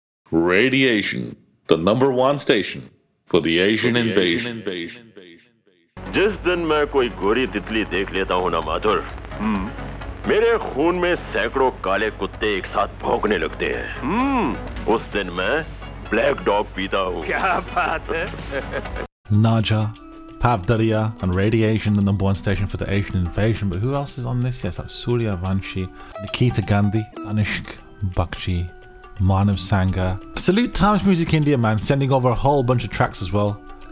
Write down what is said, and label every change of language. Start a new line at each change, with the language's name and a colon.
English: Radiation, the number one station for the Asian invasion.
Hindi: जिस दिन मैं कोई गोरी तितली देख लेता हूँ ना माधुर, मेरे खून में सैकड़ों काले कुत्ते एक साथ भौंकने लगते हैं। उस दिन मैं ब्लैक डॉग पीता हूँ। क्या बात है?
English: नाजा, Pavdaria and Radiation, the number one station for the Asian invasion. But who else is on this? Yes, that's Surya Vanshi, Nikita Gandhi, Anishk Bakshi, Manav Sanga. Salute Times Music India, man, sending over a whole bunch of tracks as well.